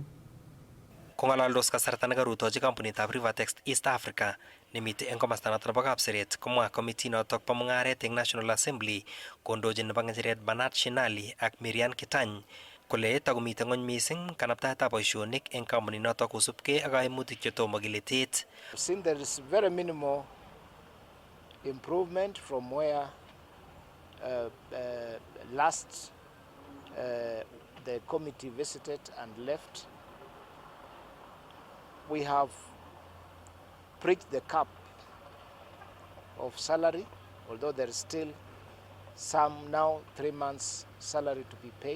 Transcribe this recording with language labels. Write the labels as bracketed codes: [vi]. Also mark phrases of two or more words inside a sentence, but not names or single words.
[kln] Kong'alaldos kasarta nekarutochi kampunitab Rivertex East Africa nemitei eng komasta noto nebo Kapseret komwa committee notok bo mung'aret eng National Assembly kondochin nebo ng'echeret Bernard Shinali ak Miriam Kitany kole takomitei ng'ony mising kanaptaetab boisionik eng kampunit notok kosubkei ak kaimutik chetomo kiletet. [en] Since there is very minimal improvement from where last the committee visited and left, we have breached the cap of salary, although there is still some now 3 months salary to be paid.